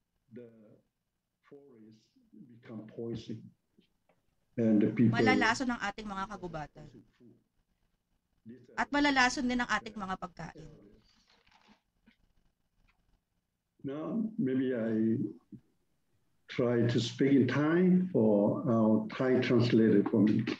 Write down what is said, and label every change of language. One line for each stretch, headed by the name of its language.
English: the forest become poison, and the people
Filipino: malalason ang ating mga kagubatan. At malalason din ang ating mga pagkain.
English: Now maybe I try to speak in Thai for our Thai translator for me.